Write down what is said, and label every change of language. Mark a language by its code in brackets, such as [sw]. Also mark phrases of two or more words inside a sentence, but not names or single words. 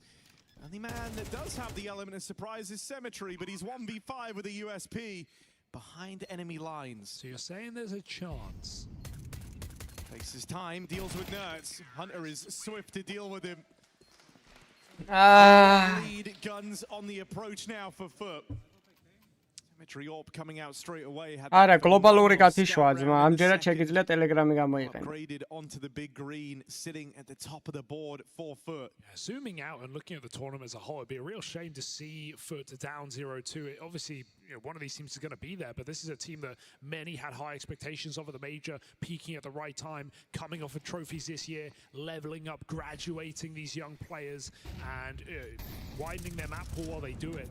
[en] And the man that does have the element of surprise is Symmetry, but he's 1v5 with a USP behind enemy lines. So you're saying there's a chance? Takes his time, deals with Nerds. Hunter is swift to deal with him. Lead guns on the approach now for Foot. [ka] Არა, გლობალური გათიშვა ძმა, ამჯერად შეგიძლია Telegram-ი გამოიყენო. [en] Upgraded onto the big green, sitting at the top of the board for Foot. Zooming out and looking at the tournament as a whole, it'd be a real shame to see Foot down 0-2. Obviously, one of these teams is going to be there, but this is a team that many had high expectations of at the major, peaking at the right time, coming off of trophies this year, leveling up, graduating these young players, and widening their map pool while they do it.